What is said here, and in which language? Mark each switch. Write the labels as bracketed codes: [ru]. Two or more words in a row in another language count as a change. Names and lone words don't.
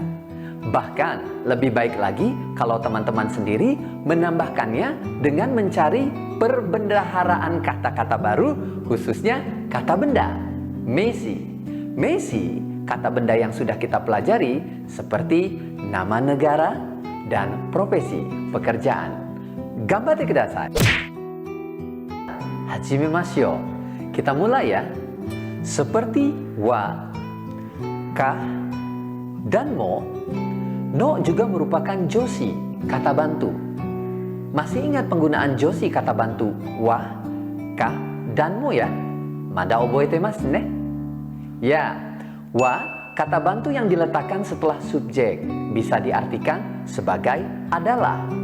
[id] Bahkan lebih baik lagi kalau teman-teman sendiri menambahkannya dengan mencari perbendaharaan kata-kata baru, khususnya kata benda. Meisi, kata benda yang sudah kita pelajari seperti nama negara dan profesi pekerjaan. [ja] がんばってください。はじめましょう. [id] Kita mulai ya. Seperti wa, ka, dan mo. No juga merupakan joshi, kata bantu. Masih ingat penggunaan joshi kata bantu wa, ka, dan mo ya? [ja] まだ覚えてますね? [id] Ya, wa kata bantu yang diletakkan setelah subjek bisa diartikan sebagai adalah.